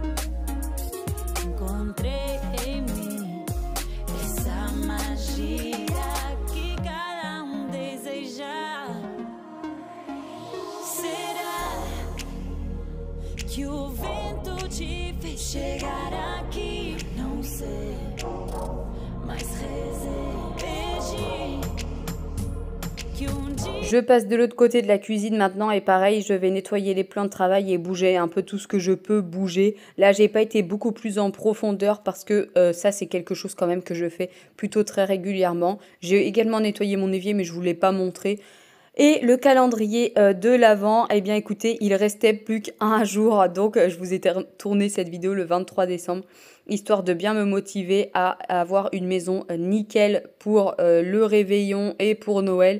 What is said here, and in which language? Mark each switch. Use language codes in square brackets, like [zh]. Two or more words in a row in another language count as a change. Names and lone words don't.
[pt] Encontrei em mim essa magia que cada deseja. Será que o vento te fez chegar aqui? Não sei, mas rezei, que dia... [fr] Je passe de l'autre côté de la cuisine maintenant et pareil, je vais nettoyer les plans de travail et bouger un peu tout ce que je peux bouger. Là, j'ai pas été beaucoup plus en profondeur parce que ça, c'est quelque chose quand même que je fais plutôt très régulièrement. J'ai également nettoyé mon évier, mais je vous l'ai pas montré. Et le calendrier de l'Avent, eh bien écoutez, il restait plus qu'un jour, donc je vous ai tourné cette vidéo le 23 décembre, histoire de bien me motiver à avoir une maison nickel pour le réveillon et pour Noël.